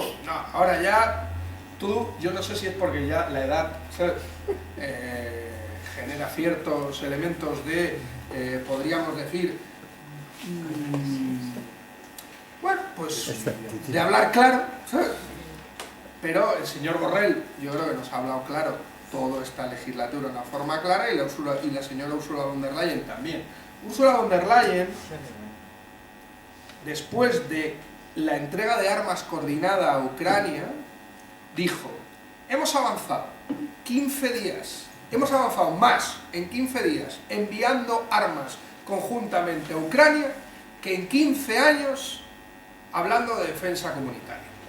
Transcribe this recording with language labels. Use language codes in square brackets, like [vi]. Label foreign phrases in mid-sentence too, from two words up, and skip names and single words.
[es] No, ahora ya yo no sé si es porque ya la edad, ¿sabes?, genera ciertos elementos de, podríamos decir, bueno, pues de hablar claro, ¿sabes? Pero el señor Borrell, yo creo que nos ha hablado claro toda esta legislatura de una forma clara, y la señora Ursula von der Leyen también. Ursula von der Leyen, después de la entrega de armas coordinada a Ucrania, dijo: hemos avanzado 15 días, hemos avanzado más en 15 días enviando armas conjuntamente a Ucrania que en 15 años hablando de defensa comunitaria.